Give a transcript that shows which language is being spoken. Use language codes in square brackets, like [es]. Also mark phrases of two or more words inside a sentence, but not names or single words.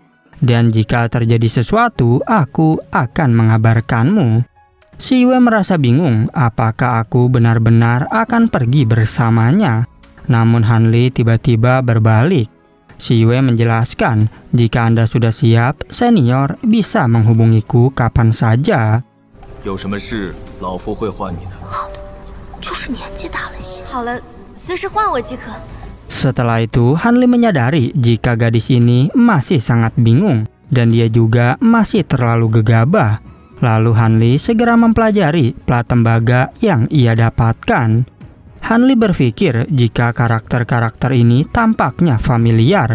[id] Dan jika terjadi sesuatu, aku akan mengabarkanmu. Si Yue merasa bingung apakah aku benar-benar akan pergi bersamanya. Namun Han Li tiba-tiba berbalik. Si Yue menjelaskan jika Anda sudah siap, senior bisa menghubungiku kapan saja. [zh] 有什么事，老夫会换你的。好的，就是年纪大了些。好了，随时换我即可。 [id] Setelah itu, Han Li menyadari jika gadis ini masih sangat bingung dan dia juga masih terlalu gegabah. Lalu Han Li segera mempelajari plat tembaga yang ia dapatkan. Han Li berpikir jika karakter-karakter ini tampaknya familiar.